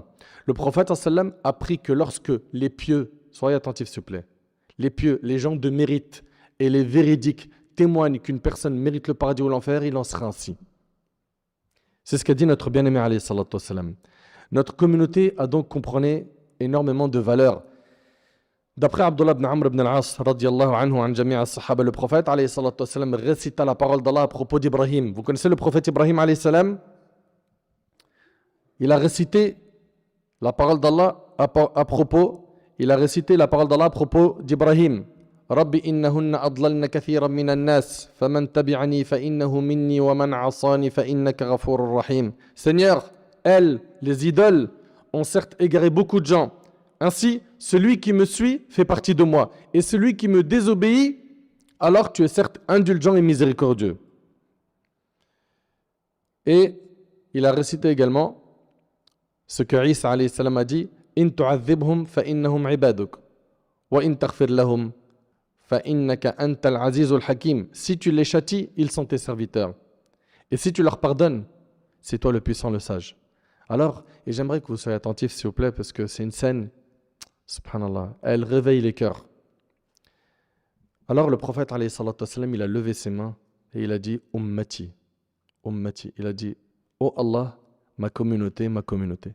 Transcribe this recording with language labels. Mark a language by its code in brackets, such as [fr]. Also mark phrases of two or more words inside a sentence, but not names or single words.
[fr] Le prophète sallam a appris que lorsque les pieux, soyez attentifs s'il vous plaît, les pieux, les gens de mérite et les véridiques témoignent qu'une personne mérite le paradis ou l'enfer, il en sera ainsi. C'est ce qu'a dit notre bien-aimé [ar] عليه الصلاة والسلام. [fr] Notre communauté a donc compris énormément de valeurs. D'après Abdullah ibn Amr ibn al-As [ar] رضي الله عنه عن جميع الصحابة, [fr] le prophète [ar] عليه الصلاة والسلام [fr] récita la parole d'Allah à propos d'Ibrahim. Vous connaissez le prophète Ibrahim [ar] عليه السلام? [fr] Il a récité la parole d'Allah à propos, d'Ibrahim. [ar] رب إنهن أضللن كثيرا من الناس فمن تبعني فإنه مني ومن عصاني فإنك غفور رحيم. [fr] Seigneur, elles, les idoles, ont certes égaré beaucoup de gens. Ainsi, celui qui me suit fait partie de moi, et celui qui me désobéit, alors tu es certes indulgent et miséricordieux. Et il a récité également ce que Isa [ar] عليه السلام [fr] a dit [ar] إن تعذبهم فإنهم عبادك وإن تغفر لهم فإنك أنت العزيز الحكيم. [fr] Si tu les châties, ils sont tes serviteurs, et si tu leur pardonnes, c'est toi le puissant, le sage. Alors, et j'aimerais que vous soyez attentifs s'il vous plaît, parce que c'est une scène, subhanallah, elle réveille les cœurs. Alors le prophète [ar] عليه الصلاة والسلام, [fr] il a levé ses mains et il a dit [ar] أمتي أمتي, [fr] il a dit oh Allah, ma communauté, ma communauté.